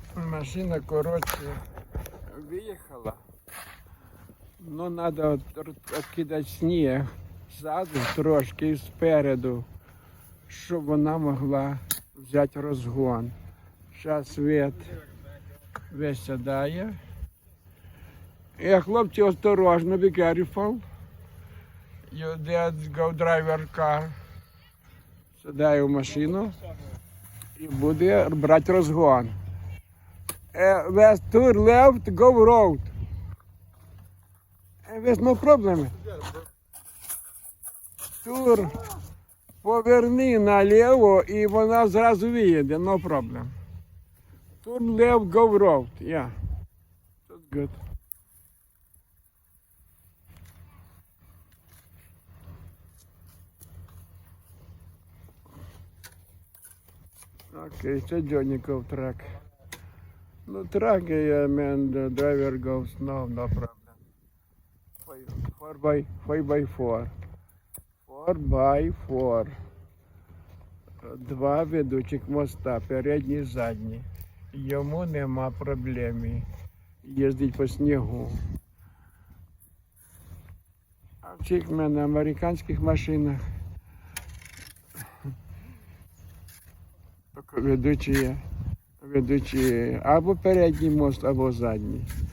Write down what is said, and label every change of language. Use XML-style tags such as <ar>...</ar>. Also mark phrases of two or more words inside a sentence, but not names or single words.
<ru>Машина, короче, выехала.</ru> <uk>Но надо откидати сніг ззаду трошки і спереду, щоб вона могла взяти розгон. Зараз висідає. І хлопці, осторожно,</uk> <en>be careful. Your dad go driver car.</en> <uk>Сідає в машину і буде брати розгон.</uk> <en>West turn left, go road. There's no problem.</en> <uk>Тур, поверни наліво і вона зразу виїде,</uk> <en>no problem. Turn left, go road, yeah. That's good.</en> <uk>Окей, це Джоніков трак. Ну, трак,</uk> <en>I mean, the driver goes, no problem. 4x4. 4x4.</en> <uk>Два ведучих моста, передній і задній. Йому нема проблеми їздити по снігу. А в цих мене американських машинах ведучі або передній мост, або задній.</uk>